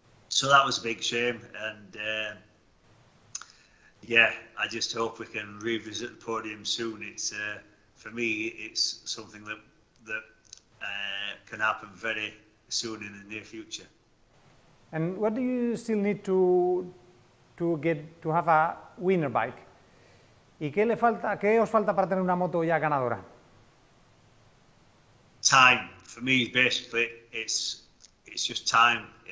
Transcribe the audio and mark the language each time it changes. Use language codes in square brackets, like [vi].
[en] So that was a big shame, and yeah, I just hope we can revisit the podium soon. It's for me, it's something that can happen very soon in the near future. And what do you still need to have a winner bike? [es] ¿Y qué os falta para tener una moto ya ganadora? [en] Time. For me, basically, it's just time.